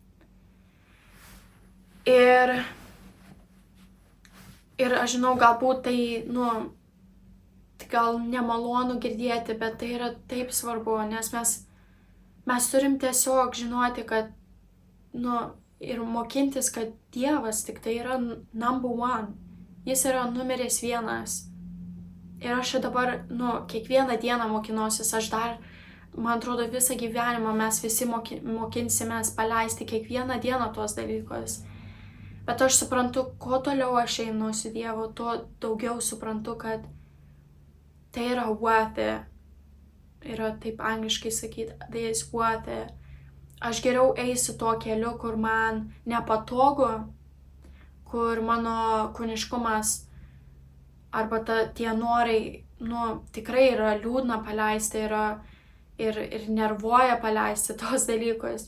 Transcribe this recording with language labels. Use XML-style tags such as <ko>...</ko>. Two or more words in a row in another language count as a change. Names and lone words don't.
<lt>Ir aš žinau, galbūt tai, gal nemalonu girdėti, bet tai yra taip svarbu, nes mes turim tiesiog žinoti, kad, ir mokintis, kad Dievas tik tai yra</lt> <en>number one.</en> <lt>Jis yra numeris 1. Ir aš dabar, kiekvieną dieną mokinuosis, man atrodo, visą gyvenimą mes visi mokinsimės paleisti kiekvieną dieną tuos dalykus. Bet aš suprantu, kuo toliau aš einu su Dievu, tuo daugiau suprantu, kad tai yra</lt> <en>worth it.</en> <lt>Yra taip angliškai sakyti,</lt> <en>that is worth it.</en> <lt>Aš geriau eisiu tuo keliu, kur man nepatogu, kur mano kūniškumas arba tie norai, tikrai yra liūdna paleisti, ir nervuoja paleisti tos dalykus.</lt>